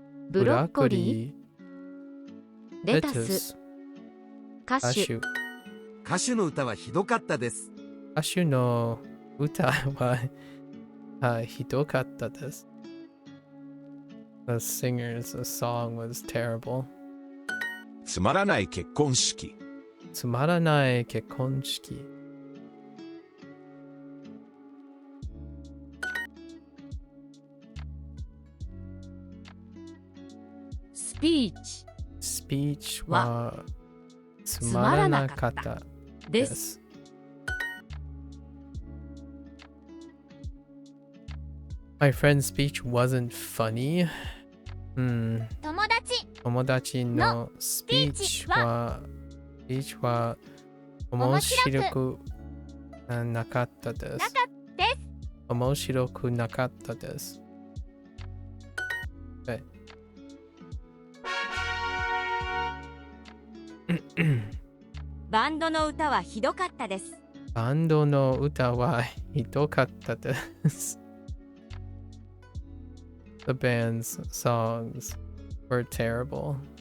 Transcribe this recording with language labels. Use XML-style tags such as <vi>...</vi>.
<ja>ブロッコリー、レタス、歌手の歌はひどかったです。歌手の歌はひどかったです。</ja> <en>The singer's song was terrible.</en> <ja>つまらない結婚式。つまらない結婚式。スピーチはつまらなかったです。</ja> <en>My friend's speech wasn't funny.</en> <ja>友達友達のスピーチは面白くなかったです。面白くなかったです。</ja> <en>Okay.</en> <ja>バンドの歌はひどかったです。バンドの歌はひどかったです。</ja> <en>The band's songs were terrible.</en>